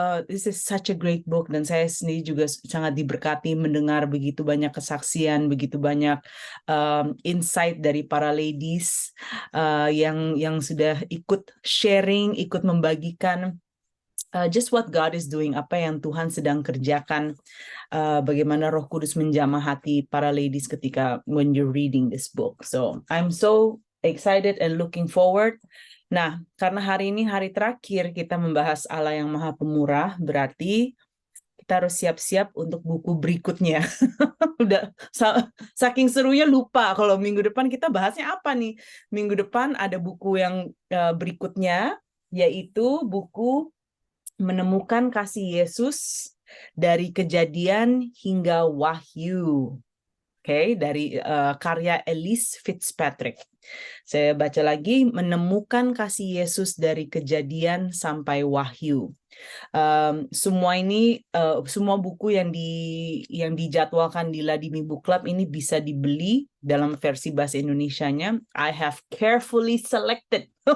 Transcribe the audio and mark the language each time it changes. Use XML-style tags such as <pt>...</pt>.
<en>This is such a great book</en> <id>dan saya sendiri juga sangat diberkati mendengar begitu banyak kesaksian, begitu banyak insight dari para ladies yang sudah ikut sharing, ikut membagikan</id> <en>just what God is doing,</en> <id>apa yang Tuhan sedang kerjakan, bagaimana Roh Kudus menjamah hati para ladies ketika</id> <en>when you're reading this book. So I'm so excited and looking forward.</en> <id>Nah, karena hari ini hari terakhir kita membahas Allah yang Maha Pemurah, berarti kita harus siap-siap untuk buku berikutnya. Udah saking serunya lupa kalau minggu depan kita bahasnya apa nih. Minggu depan ada buku yang berikutnya, yaitu buku Menemukan Kasih Yesus dari Kejadian hingga Wahyu. Oke, dari karya Elise Fitzpatrick. Saya baca lagi, Menemukan Kasih Yesus dari Kejadian sampai Wahyu. Semua buku yang dijadwalkan di Ladini Book Club ini bisa dibeli dalam versi bahasa Indonesianya.</id> <en>I have carefully selected.</en>